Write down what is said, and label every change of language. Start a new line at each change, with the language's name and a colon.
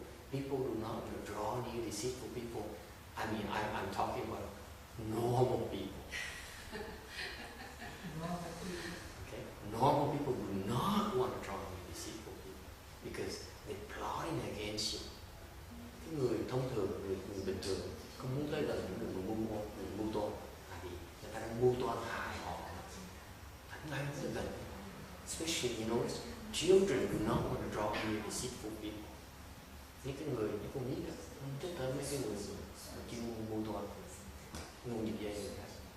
English: People do not draw near deceitful people. I mean, I'm talking about normal people. Okay? Normal people do not want to draw near deceitful people because they're plotting against you.
Vietnamese: Cái người thông thường, người bình thường không muốn tới gần những người mưu toan, tại vì người ta đang mưu toan hại họ. Không ai muốn tới gần.
English: Especially, you notice, children do not want to draw near deceitful people.
Vietnamese: Những cái người, những con nít đó, không thích tới mấy cái người mà chuyên mưu toan, ngu nhịp dây người khác.